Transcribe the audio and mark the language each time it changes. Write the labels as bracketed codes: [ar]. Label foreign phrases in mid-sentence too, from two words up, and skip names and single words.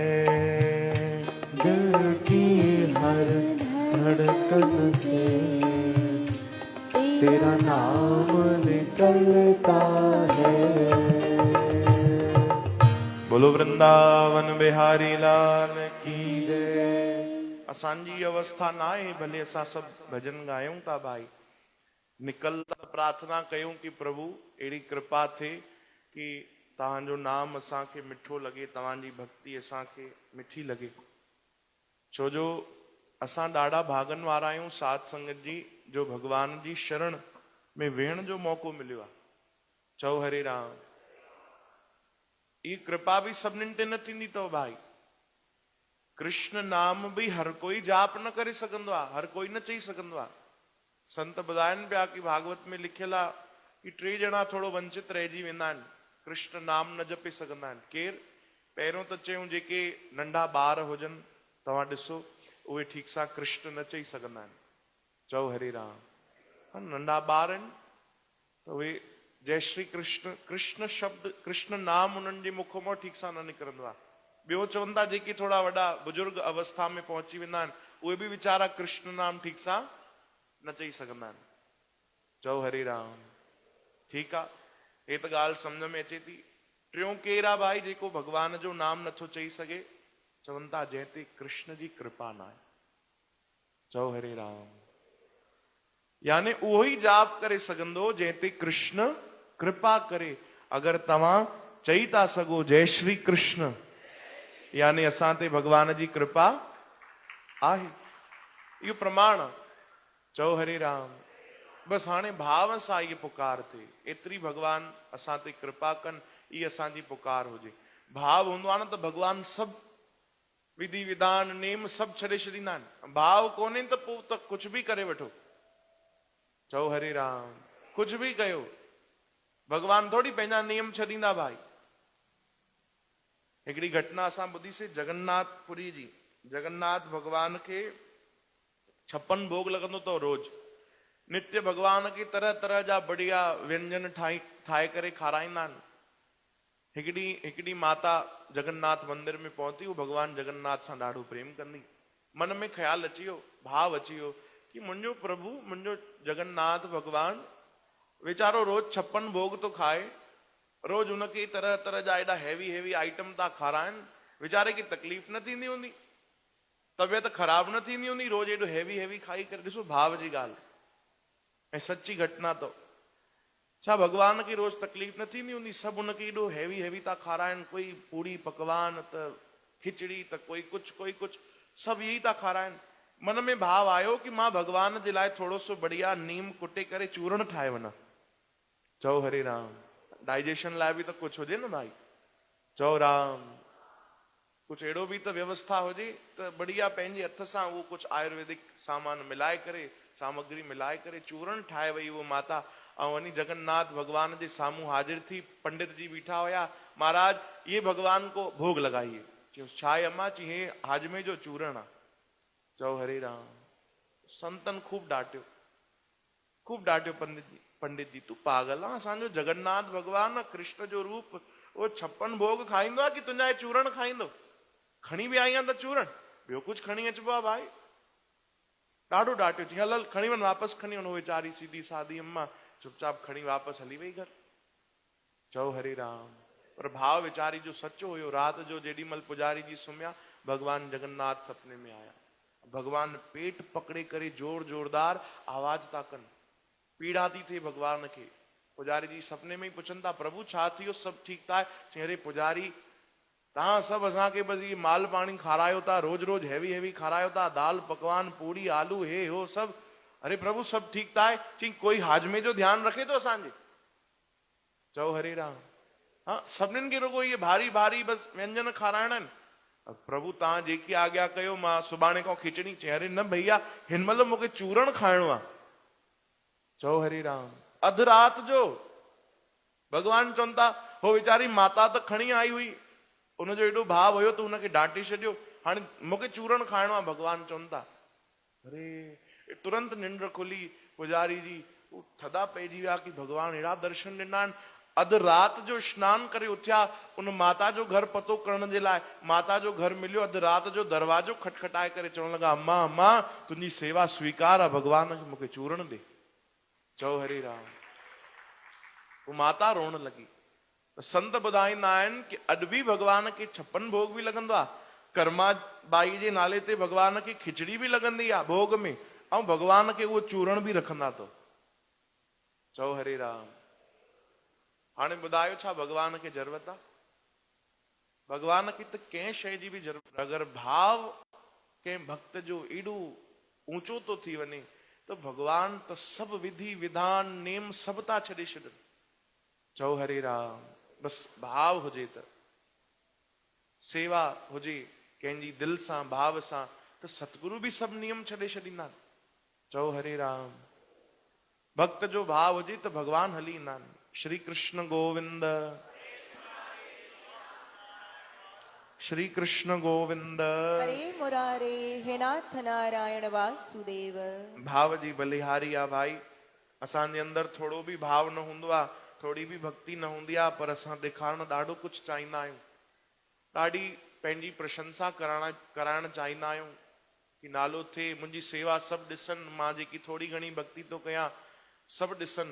[hi] दिल की हर धड़कन से तेरा नाम निकलता है। बोलो वृंदावन बिहारी लाल की जय। [sd] असांजी अवस्था ना आहे, भले असां सब भजन गायूं था भाई, निकलता प्रार्थना कयूं कि प्रभु अहिड़ी कृपा थे कि तव्हांजो नाम असांखे मिठो लगे, तव्हांजी भक्ति असांखे मिठी लगे। छो जो असां ॾाढा भागन वारा आहियूं साध संगत जी, जो भगवान जी शरण में वेहण जो मौको मिलियो आहे। चओ हरे राम। ये कृपा भी सभिनीनि ते न थींदी अथव भाई। कृष्ण नाम भी हर कोई जाप न करे सघंदो आहे, हर कोई न चई सघंदो आहे। संत ॿुधाइनि पिया कि भागवत में लिखियल आहे कि 3 ॼणा थोरो वंचित रहिजी वेंदा आहिनि, कृष्ण नाम न जपे सघंदा आहिनि। केरु? पहिरियों त चयूं जेके नंढा ॿार हुजनि, तव्हां ॾिसो उहे ठीक सां कृष्ण न चई सघंदा आहिनि। चओ हरे राम। नंढा ॿार आहिनि त उहे जय श्री कृष्ण, कृष्ण शब्द, कृष्ण नाम उन्हनि जे मुख मां ठीक सां न निकिरंदो आहे। ॿियो चवनि था जेके थोड़ा वॾा बुजुर्ग अवस्था में पहुची वेंदा आहिनि, उहे बि वीचारा कृष्ण नाम ठीक सां न चई सघंदा आहिनि। चओ हरे राम। ठीक आहे, हे त ॻाल्हि सम्झ में अचे थी। टियों केरु आहे भाई जेको भगवान जो नाम नथो चई सघे? चवनि था जंहिं ते कृष्ण जी कृपा न आहे। चओ हरे राम। यानी उहो ई जाप करे सघंदो जंहिं ते कृष्ण कृपा करे। अगर तव्हां चई था सघो जय श्री कृष्ण, यानी असां ते भगवान जी कृपा आहे, इहो प्रमाण आहे। चओ हरे राम। बस हाणे भाव सां इहे पुकार थिए, एतिरी भगवान असां ते कृपा कनि, इहा असांजी पुकार हुजे। भाव हूंदो आहे न त भगवान सभु विधि विधान नेम सभु छॾे छॾींदा आहिनि। भाव कोन्हे त पोइ त कुझु बि करे वठो। चओ हरे राम। कुझु बि कयो, भगवान थोड़ी पंहिंजा नियम छॾींदा भाई। हिकिड़ी घटना असां ॿुधीसीं जगन्नाथपुरी जी। जगन्नाथ भगवान खे 56 भोग लॻंदो अथव रोज। नित्य भगवान खे तरह तरह जा बढ़िया व्यंजन ठाहे करे खाराईंदा आहिनि। हिकिड़ी माता जगन्नाथ मंदिर में पहुती, वो भगवान जगन्नाथ सां ॾाढो प्रेम कंदी। मन में ख्याल अची वियो, भाव अची वियो कि मुंहिंजो प्रभु, मुंहिंजो जगन्नाथ भगवान वीचारो रोज 56 भोग तो खाए, रोज उनके तरह तरह जा एडा [en] heavy item [sd] था खाराइनि। वीचारे की तकलीफ़ न थींदी हूंदी, तबियत ख़राब न थींदी हूंदी रोज एडो हैवी खाई करे। ॾिसो भाव जी ॻाल्हि ऐं सच्ची घटना। तो छा भगवान खे रोज तकलीफ़ न थींदी हूंदी? सभु उनखे एडो हैवी था खाराइनि, कोई पूड़ी पकवान त खिचड़ी त कोई कुछ, सभु यही था खाराइनि। मन में भाव आयो कि मां भगवान जे लाइ थोड़ो सो बढ़िया नीम कुटे करे चूरण ठाहे वञा। चओ हरे राम। डाइजेशन लाइ बि त कुछ हुजे न भाई। चओ राम। कुछ अहिड़ो बि त व्यवस्था हुजे त बढ़िया पंहिंजे हथ सां उहो कुछ आयुर्वेदिक सामान मिलाए करे, सामग्री मिलाए करे चूरण ठाहे वई वो माता। ऐं वञी जगन्नाथ भगवान जे साम्हूं हाजिर थी। पंडित जी बीठा हुया। [hi] महाराज ये भगवान को भोग लगाइए। [sd] चयो छा आहे अम्मा? चई हे हाजमे जो चूरण आहे। चओ हरे राम। संतन खूब डांटियो पंडित जी तू पागल आहे? असांजो जगन्नाथ भगवान कृष्ण जो रूप वो 56 भोग खाईंदो आहे कि तुंहिंजा हे चूरण खाईंदो? खणी बि आई आहे त चूरण, ॿियो कुछ खणी अचबो आहे भाई। ॾाढो डांटियो। चई हल खणी वञ, वापसि खणी वञ। वीचारी सीधी सादी अम्मा चुपचाप खणी वापसि हली वई घर। चओ हरे राम। पर भाव वीचारी जो सचो हुयो। रात जो जेॾी महिल पुजारी जी सुम्हिया, भगवान जगन्नाथ सपने में आया। भगवान पेट पकड़े करे जोरदार आवाज था कनि। पीड़ा थी थिए भगवान खे। पुजारी जी सपने में ही पुछनि था प्रभु छा थियो? सभु ठीकु था? चई अरे पुजारी तव्हां सभु असांखे बसि इहे माल पाणी खारायो था, रोज रोज हैवी खारायो था, दाल पकवान पूड़ी आलू हे हो सभु। अरे प्रभु सभु ठीकु था? चई कोई हाजमे जो ध्यानु रखे थो असांजे? चओ हरे राम। हाँ सभिनीनि खे रुगो इहे भारी बसि व्यंजन खाराइणा आहिनि। प्रभु तव्हां जेकी आज्ञा कयो, मां सुभाणे खां खिचड़ी। चई अरे न भैया हिन महिल मूंखे चूरण खाइणो आहे। चओ हरे राम। अधु रात जो भगवान चवनि था हो वीचारी माता त खणी आई हुई, उनजो एॾो भाव हुयो त उनखे डांटे छॾियो, हाणे मूंखे चूरण खाइणो आहे। भगवान चवनि था अरे तुरंत निंड खुली पुजारी जी। थदा पइजी विया कि भगवान अहिड़ा दर्शन ॾिना आहिनि। अधु रात जो स्नान करे उथिया उन माता जो घर पतो करण जे लाइ। माता जो घर मिलियो। अधु रात जो दरवाजो खटखटाए करे चवण लॻा अम्मा अम्मा तुंहिंजी सेवा स्वीकार आहे, भगवान खे मूंखे चूरण ॾे। चओ हरे राम। वो माता रोअण लॻी। संत ॿुधाईंदा आहिनि कि अॼु बि भगवान खे 56 भोग बि लॻंदो आहे। कर्मा बाई जे नाले ते भगवान खे खिचड़ी बि लॻंदी आहे भोग में, ऐं भगवान खे उहो चूरण बि रखंदा अथव। चओ हरे राम। हाणे ॿुधायो छा भगवान खे ज़रूरत आहे? भगवान खे त कंहिं शइ जी बि ज़रूरत। अगरि भाव कंहिं भक्त जो एॾो ऊंचो थो थी वञे त भगवान त सभु विधि विधान नेम सभु था छॾे छॾनि। चओ हरे राम। बसि भाव हुजे त, सेवा हुजे कंहिंजी दिलि सां भाव सां, त सतगुरु बि सभु नियम छॾे छॾींदा आहिनि। चओ हरे राम। भक्त जो भाव हुजे त भगवान हली ईंदा आहिनि। श्री कृष्ण गोविंद, श्री कृष्ण गोविंद। हरे मुरारे हे नाथ नारायण वासुदेव। भाव जी बलिहारी आहे भाई। असांजे अंदरि थोरो बि भाव न हूंदो आहे, थोड़ी बि भक्ति न हूंदी आहे, पर असां ॾेखारण ॾाढो कुझु चाहींदा आहियूं। ॾाढी पंहिंजी प्रशंसा कराइण चाहींदा आहियूं कि नालो थिए, मुंहिंजी सेवा सभु ॾिसनि, मां जेकी थोड़ी घणी भक्ति थो कयां सभु ॾिसनि।